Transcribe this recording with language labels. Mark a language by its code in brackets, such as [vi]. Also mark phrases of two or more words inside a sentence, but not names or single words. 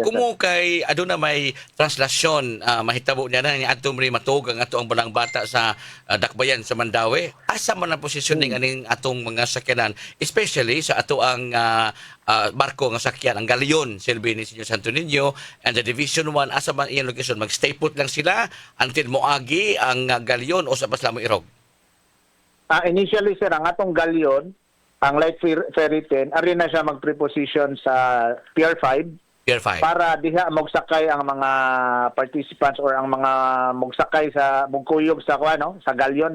[ceb] kumo kay aduna may translasyon mahitabo niya na ni adto mi matug ang ato ang balang bata sa Dakbayan sa Mandawi. Asa man ang positioning aning atong mga sakyanan, especially sa ato ang barko nga sakyan, ang galyon silbi ni Senyor Santo Niño [en] and the Division 1, [ceb] asa man iyang location, mag-stay put lang sila until moagi ang galyon o sa pasla mo irog? Initially, sir, ang atong galyon, ang light ferry 10, ari na siya mag-preposition sa Pier 5. Pier 5. para diha mogsakay ang mga participants or ang mga mogsakay sa mugkuyog sa sa galyon.